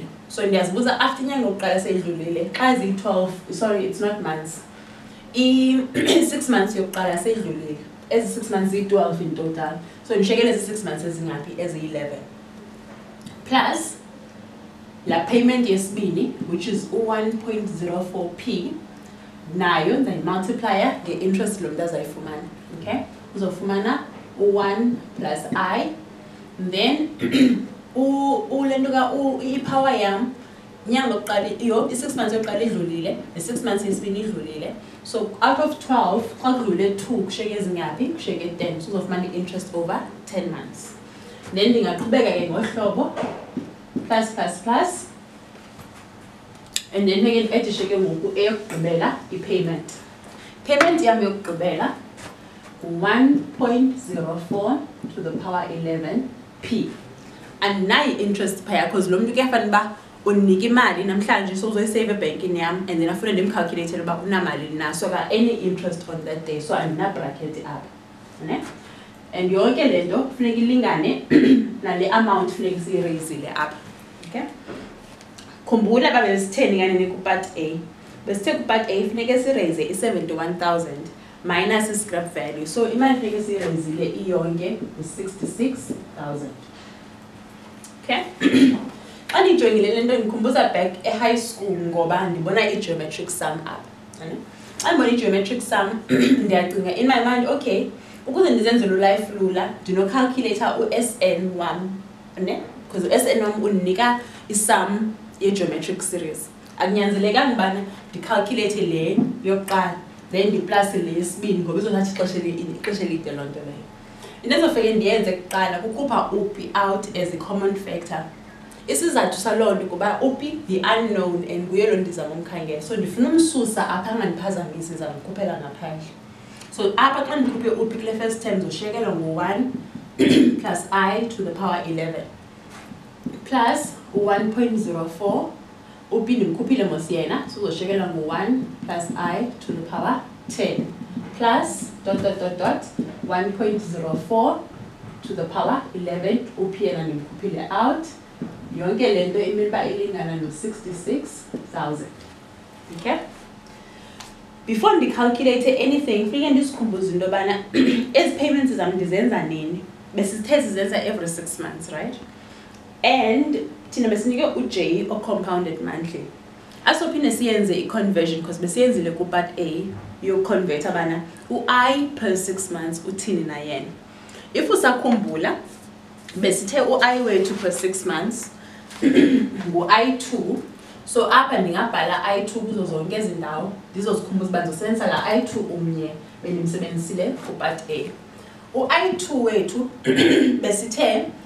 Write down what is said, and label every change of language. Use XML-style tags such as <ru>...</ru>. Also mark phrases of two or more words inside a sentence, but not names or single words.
<xh>So ndiyazibuza after inyanga yokuqala seyidlulile xa ziyi-12,</xh> <en>sorry, it's not months.</en> <xh>6 months yokuqala seyidlulile. Ezi 6 months ziyi-12</xh> <en>in total.</en> <xh>So ndishekele ezi 6 months ezingaphi eziyi-11. Plus la payment yesibini,</xh> <en>which is</en> <xh>1.04p, nayo ndayimultiplier nge-interest lo mntu azayifumana. Okay, uzofumana 1 plus I,</xh> <en>and then</en> <xh>ipower yam inyanga yokuqala i-6 months yokuqala idlulile, ne-6 months yesibini idlulile. So</xh> <en>out of</en> <xh>12 xa kudlule 2 kushiyeke ezingaphi, kushiyeke 10. So uzofumana i-interest</xh> <en>over 10 months.</en> <xh>Then ndingaqhubeka ke ngohlobo</xh> <en>plus plus plus, and then again</en> <xh>edisheke ngoku eyokugqibela i-payment. Payment yam yokugqibela 1.04</xh> <en>to the power</en> <xh>11p. And nayi interest phaya because lo mntu kuyafana uba unika imali namhlanje so uzoyisave ebankini yami</xh> <en>and then</en> <xh>afuna ndimcalculate uba unamali na so ka</xh> <en>any interest on that day</en> <xh>so andina bracket up ne and yonke lento kufuneka ilingane nale amount funeka siyiraisile up okay khumbula babe besitheni kanene ku</xh> <en>part A</en> <xh>besithe ku</xh> <en>part A</en> <xh>funeka siraise i71000</xh> <en>minus scrap value</en> <xh>so imali funeka siyiraisile iyonke u66000 okay xa ndijongile le nto ndikhumbuza back e-</xh> <en>high school</en> <xh>ngoba ndibona i-</xh> <en>geometric sum up</en> <xh>xa ndibona i-</xh> <en>geometric sum</en> <xh>ndiyacinga</xh> <en>in my mind okay</en> <xh>ukuze ndizenzele ulife lula ndinocalculator u-SN wam because u-SN wam undinika isum ye-</xh> <en>geometric series</en> <xh>akunyanzelekanga ubana ndicalculate le yokuqala then ndiplus le yesibini ngoba izothatha ixesha elide loo nto leyo into ezofike ndiyenze kuqala kukhupha uphi</xh> <en>out as a common factor</en> <xh>isizathu saloo nto kuba uphi</xh> <en>the unknown</en> <xh>and kuyo loo ndizama umkhangela so ndifuna umsusa apha angandiphazamisi ndizamkhuphela ngaphandle so apha xa ndikhuphe uphi kule</xh> <en>first term</en> <xh>zoshiyekela ngo-1</xh> <en>plus I to the power 11 plus 1.04</en> <xh>uphi ndimkhuphile mos yena so uzoshiyekela ngo-1</xh> <en>plus I to the power 10 plus ...</en> <xh>1.04</xh> <en>to the power 11</en> <xh>uphi yena ndimkhuphile out yonke lento imele uba ilingana no-66,000 okay before ndicalculate anything funeka ndisikhumbuze into yobana ezi payments zam ndizenza nini besithe sizenza</xh> <en>every 6 months right</en> <xh>and thina besinike uJ o-compounded monthly asophinde siyenze i-conversion because besiyenzile ku-</xh> <en>part A</en> <xh>yokuconverta bana u-I</xh> <en>per 6 months</en> <xh>uthini na yena if usakhumbula besithe u-I wethu per 6 months ngu-I2 so apha ndingabhala I2 kuzo zonke ezi ndawo ndizozikhumbuza uba ndizosebenzisa la I2 umnye bendimsebenzisile ku-</xh> <en>part A</en> <xh>u-I2 wethu besithe</xh>